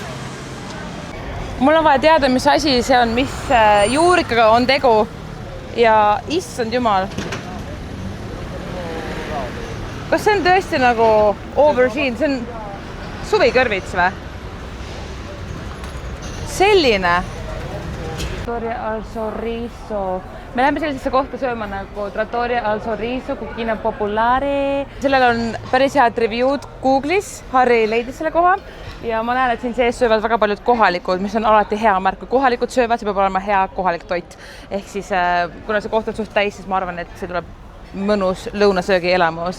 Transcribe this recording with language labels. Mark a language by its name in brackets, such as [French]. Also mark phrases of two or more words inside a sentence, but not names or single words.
[Estonian] Mul on vaja teada, mis asi see on, mis juurikaga on tegu ja issand jumal. Kas see on tõesti nagu aubergine? See on suvikõrvits või? Selline. Trattoria al Sorriso. Me läheme sellisesse kohta sööma nagu Trattoria al Sorriso, Cucina Popolare. Sellel on päris head review'd Google'is. Harri leidis selle koha. Ja ma näen, et siin sees söövad väga paljud kohalikud, mis on alati hea märk. Kui kohalikud söövad, see peab olema hea kohalik toit. Ehk siis, kuna see koht on suht täis, siis ma arvan, et see tuleb mõnus lõunasöögi elamus.